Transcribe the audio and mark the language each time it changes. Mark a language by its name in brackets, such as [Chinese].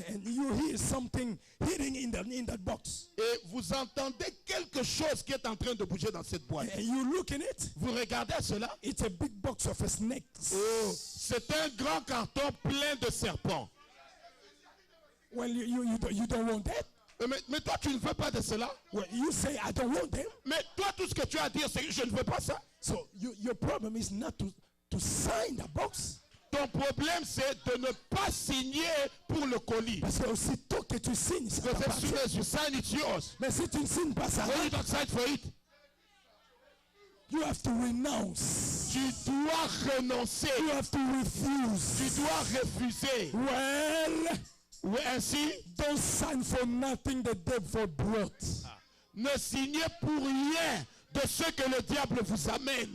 [English] And you hear something hitting in that box. [French] et vous entendez quelque chose qui est en train de bouger dans cette boîte. [English] And you look in it. [French] Vous regardez cela? [English] It's a big box of snakes. [French] Oh, c'est un grand carton plein de serpents. [English] Well, you don't want that. [French] Mais toi, tu ne veux pas de cela? [English] Well, you say I don't want them. [French] Mais toi, tout ce que tu as à dire, c'est que je ne veux pas ça. [English] So your problem is not to sign the box. [French] Ton problème, c'est de ne pas signer pour le colis. Parce que aussitôt que tu signes, ça [English] Because as [French] t'appartient. [English] soon as you sign, it's yours. [French] Mais si tu ne signes pas ça, [English] When you don't sign for it, you have to renounce. [French] tu dois renoncer. [English] You have to refuse. [French] Tu dois refuser. [English] Well, [French] Oui, ainsi, [English] don't sign for nothing the devil brought. [French] ne signez pour rien de ce que le diable vous amène.